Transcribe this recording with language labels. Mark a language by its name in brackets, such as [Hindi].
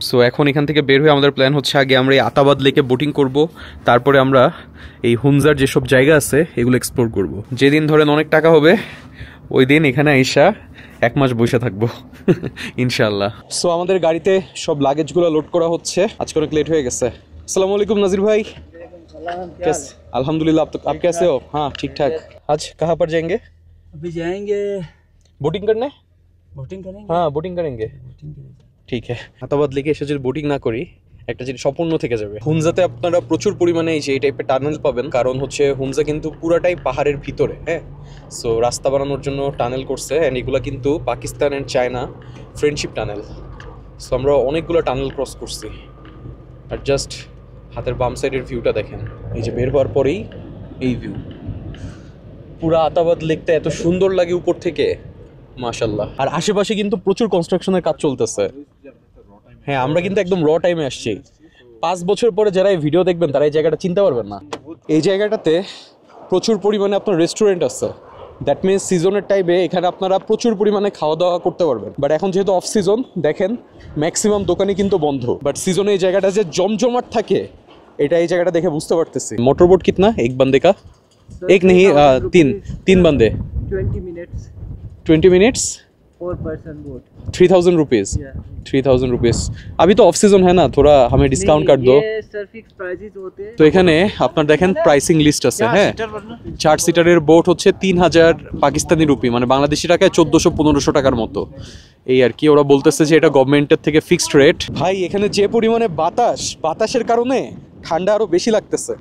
[Bangla] So এখন এখান থেকে বের হয়ে আমাদের প্ল্যান হচ্ছে আগে আমরা এই আতাবাদ লেকে বোটিং করব, তারপরে আমরা এই হুনজার যেসব জায়গা আছে এগুলো এক্সপ্লোর করব। যেদিন ধরেন অনেক টাকা হবে ওই দিন এখানে আইসা 1 মাস বসে থাকবো ইনশাআল্লাহ। সো আমাদের গাড়িতে সব লাগেজগুলো লোড করা হচ্ছে, আজকে অনেক লেট হয়ে গেছে। আসসালামু আলাইকুম [Hindi] नाजिर भाई। अल्हम्दुलिल्लाह, आप कैसे हो? हाँ ठीक ठाक। आज कहाँ पर जाएंगे? अभी जाएंगे बोटिंग करने। बोटिंग करेंगे। हाँ बोटिंग करेंगे, [Bangla] ঠিক আছে। আতাবাদ লেকে এসে যদি বোটিং না করি একটা জিনিস অপূর্ণ থেকে যাবে। হুনজাতে আপনারা প্রচুর পরিমাণে এই টাইপের টানেল পাবেন, কারণ হচ্ছে হুনজা কিন্তু পুরাটাই পাহাড়ের ভিতরে। হ্যাঁ, সো রাস্তা বানানোর জন্য টানেল করছে, অ্যান্ড এগুলো কিন্তু Pakistan and China friendship tunnel. So আমরা অনেকগুলো টানেল ক্রস করছি। আর জাস্ট হাতের বাম সাইডের ভিউটা দেখেন, এই যে বের হওয়ার পরেই এই ভিউ, পুরা আতাবাদ লেকটা এত সুন্দর লাগে উপর থেকে, মাশাআল্লাহ। আর আশেপাশে কিন্তু প্রচুর কনস্ট্রাকশনের কাজ চলতেছে। হ্যাঁ, আমরা কিন্তু একদম র টাইমে আসছি। 5 বছর পরে যারা এই ভিডিও দেখবেন তারা এই জায়গাটা চিনতে পারবেন না। এই জায়গাটাতে প্রচুর পরিমাণে আপনার রেস্টুরেন্ট আছে, দ্যাট মিনস সিজনের টাইমে এখানে আপনারা প্রচুর পরিমাণে খাওয়া দাওয়া করতে পারবেন। বাট এখন যেহেতু অফ সিজন, দেখেন ম্যাক্সিমাম দোকানই কিন্তু বন্ধ। বাট সিজনে এই জায়গাটা যে জমজমাট থাকে এটা এই জায়গাটা দেখে বুঝতে পারতেছি। [Hindi] Motor boat কিতনা? এক বান্দে কা? এক नहीं, तीन बंदे। 20 minutes [English] 4 person boat। [Hindi] 3000 rupees. 3000 rupees. अभी तो ऑफ सीजन है ना, थोड़ा हमें डिस्काउंट कर दो। ये सर फिक्स प्राइसेस होते हैं। [Bangla] তো এখানে আপনার দেখেন প্রাইসিং লিস্ট আছে। হ্যাঁ, 4 সিটারের বোট হচ্ছে 3000 পাকিস্তানি রুপি, মানে বাংলাদেশি টাকায় 1400-1500 টাকার মতো। এই আর কি, ওরা বলতেছে যে এটা গভর্নমেন্টের থেকে ফিক্সড রেট। ভাই এখানে যে পরিমাণে বাতাসের কারণে ঠান্ডা আরো বেশি লাগতেছে।